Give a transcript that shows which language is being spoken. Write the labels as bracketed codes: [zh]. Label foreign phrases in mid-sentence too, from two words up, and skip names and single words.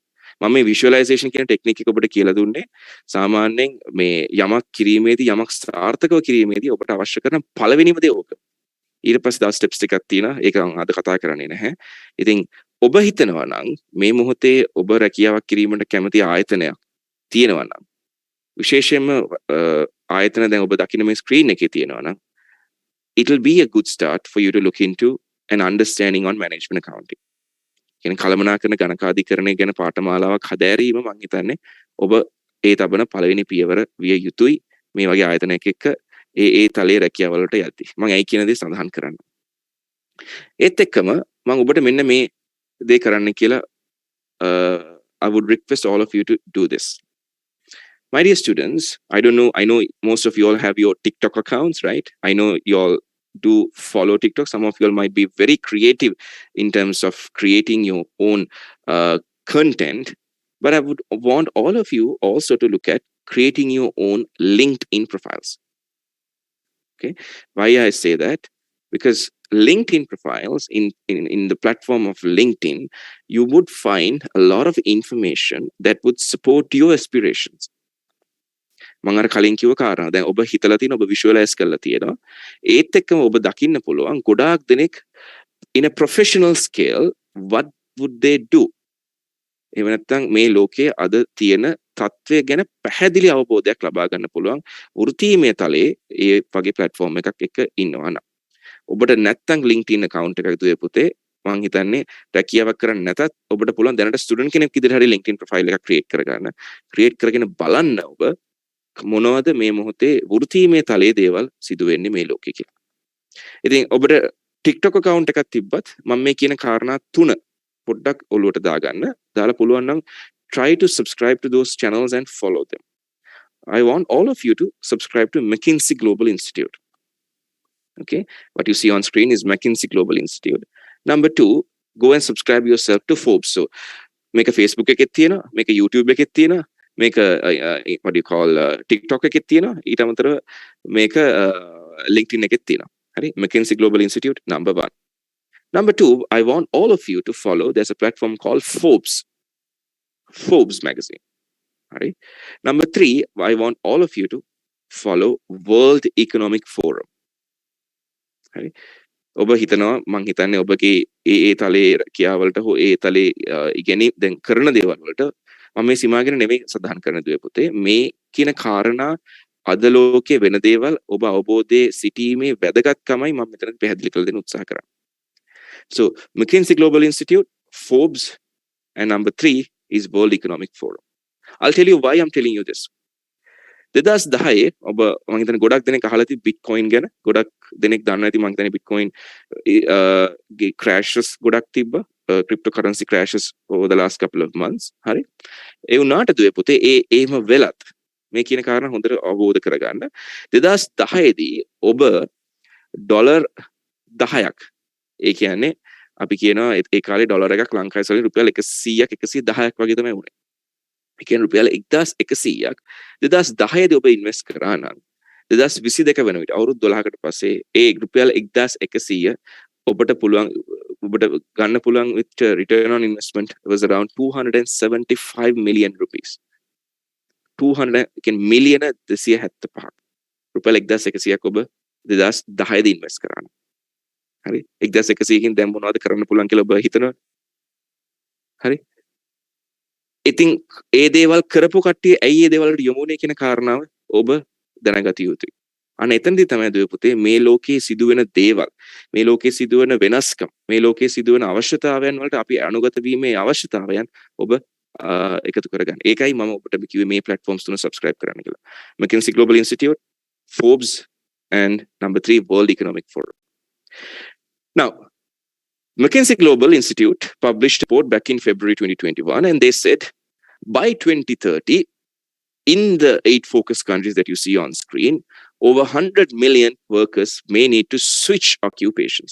[si] මම මේ විෂුවලයිසේෂන් කියන ටෙක්නික් එක ඔබට කියලා දුන්නේ සාමාන්‍යයෙන් මේ යමක් කිරීමේදී යමක් සාර්ථකව කිරීමේදී ඔබට අවශ්‍ය කරන පළවෙනිම දේ ඕක. ඊට පස්සේ තව ස්ටෙප්ස් ටිකක් තියෙනවා. ඒක මම අද කතා කරන්නේ නැහැ. ඉතින් ඔබ හිතනවා නම් මේ මොහොතේ ඔබ රැකියාවක් කිරීමට කැමති ආයතනයක් තියෙනවා නම් විශේෂයෙන්ම ආයතන දැන් ඔබ දකින්න මේ ස්ක්‍රීන් එකේ තියෙනවා නම් [en] it will be a good start for you to look into an understanding on management accounting. [si] කියන්නේ කළමනාකරන ගණකාධිකරණය ගැන පාඨමාලාවක් හදාරීම මම හිතන්නේ ඔබ ඒ තබන පළවෙනි පියවර විය යුතුයි මේ වගේ ආයතනයක එක්ක ඒ තලයේ රැකියාව වලට යද්දී. මම ඇයි කියන දේ සඳහන් කරන්න. ඒත් එක්කම මම ඔබට මෙන්න මේ දේ කරන්න කියලා [en] I would request all of you to do this. My dear students, I know most of you all have your TikTok accounts, right? I know you all do follow TikTok. Some of you all might be very creative in terms of creating your own content. But I would want all of you also to look at creating your own LinkedIn profiles. Okay, why I say that? Because LinkedIn profiles in the platform of LinkedIn, you would find a lot of information that would support your aspirations. [si] මම අර කලින් කිව්ව කාරණා දැන් ඔබ හිතලා තියෙන ඔබ විෂුවලයිස් කරලා තියෙනවා ඒත් එක්කම ඔබ දකින්න පුළුවන් ගොඩාක් දෙනෙක් in [en] a professional scale what would they do [si] එහෙම නැත්නම් මේ ලෝකයේ අද තියෙන තත්ත්වය ගැන පැහැදිලි අවබෝධයක් ලබා ගන්න පුළුවන් වෘත්තීමය තලයේ ඒ වගේ platform එකක් එක්ක ඉන්නවා නම් ඔබට නැත්නම් LinkedIn account එකක් දුවේ පුතේ මම හිතන්නේ රැකියාවක් කරන්න නැතත් ඔබට පුළුවන් දැනට ස්ටුඩන්ට් කෙනෙක් විදිහට හරි LinkedIn profile එකක් create කරගෙන බලන්න ඔබ මොනවද මේ මොහොතේ වෘත්තීමය තලයේ දේවල් සිදු වෙන්නේ මේ ලෝකේ කියලා. ඉතින් ඔබට TikTok account එකක් තිබ්බත් මම මේ කියන කාරණා තුන පොඩ්ඩක් ඔලුවට දාගන්න. දාලා පුළුවන් නම් [en] try to subscribe to those channels and follow them. I want all of you to subscribe to McKinsey Global Institute. Okay, what you see on screen is McKinsey Global Institute. Number 2, go and subscribe yourself to Forbes. So make a Facebook [si] එකෙත් තියෙනවා, [en] make a YouTube [si] එකෙත් තියෙනවා, [en] make a what do you call TikTok [si] එකෙත් තියෙනවා, ඊට අමතරව [en] make a LinkedIn [si] එකෙත් තියෙනවා. හරි? [en] McKinsey Global Institute number 1. Number 2, I want all of you to follow, there's a platform called Forbes magazine. Right? Number 3, I want all of you to follow World Economic Forum. Right? [si] ඔබ හිතනවා මං හිතන්නේ ඔබගේ ඒ තලයේ කියාවලට හෝ ඒ තලයේ ඉගෙනීම් දැන් කරන දේවල් වලට මම මේ සීමාගෙන නෙමෙයි සඳහන් කරන දුවේ පුතේ මේ කියන කාරණා අද ලෝකයේ වෙන දේවල් ඔබ අවබෝධයේ සිටීමේ වැදගත්කමයි මම මෙතන පැහැදිලි කරලා දෙන්න උත්සාහ කරන්නේ. [en] So McKinsey Global Institute, Forbes, and number 3 is World Economic Forum. I'll tell you why I'm telling you this. [si] 2010 ඔබ මම හිතන්නේ ගොඩක් දෙනෙක් අහලා තියෙයි Bitcoin ගැන. ගොඩක් දෙනෙක් දන්නවා ඇති මම හිතන්නේ Bitcoin crashes ගොඩක් තිබ්බා. [en] Cryptocurrency crashes over the last couple of months. [si] හරි. ඒ වුණාට දුවේ පුතේ ඒම වෙලත් මේ කියන කාරණා හොඳට අවබෝධ කරගන්න. 2010 දී ඔබ ඩොලර් 10ක් ඒ කියන්නේ අපි කියනවා ඒ කාලේ ඩොලර් එකක් ලංකාවේ සල්ලි රුපියල් 100ක් 110ක් වගේ තමයි වුණේ. ඒ කියන්නේ රුපියල් 1100ක් 2010 දී ඔබ ඉන්වෙස්ට් කරා නම් 2022 වෙන විට අවුරුදු 12කට පස්සේ ඒ රුපියල් 1100 ඔබට ගන්න පුළුවන් [en] with return on investment was around 275 million rupees. [si] 200 කියන්නේ මිලියන 275ක් රුපියල් 1100ක් ඔබ 2010 දී ඉන්වෙස්ට් කරා. හරි 1100කින් දැන් මොනවද කරන්න පුළුවන් කියලා ඔබ හිතනවා. හරි ඉතින් ඒ දේවල් කරපු කට්ටිය ඇයි ඒ දේවල් වලට යොමු වුනේ කියන කාරණාව ඔබ දැනගත යුතුයි. අන්න එතනදී තමයි දුවේ පුතේ මේ ලෝකයේ සිදුවෙන දේවල්, මේ ලෝකයේ සිදුවෙන වෙනස්කම්, මේ ලෝකයේ සිදුවෙන අවශ්‍යතාවයන් වලට අපි අනුගත වීමේ අවශ්‍යතාවයන් ඔබ එකතු කරගන්න. ඒකයි මම ඔබට කිව්වේ මේ platforms තුන subscribe කරන්න කියලා. [en] McKinsey Global Institute, Forbes, and number 3 World Economic Forum. Now, McKinsey Global Institute published a report back in February 2021, and they said by 2030, in the 8 focus countries that you see on screen, over 100 million workers may need to switch occupations.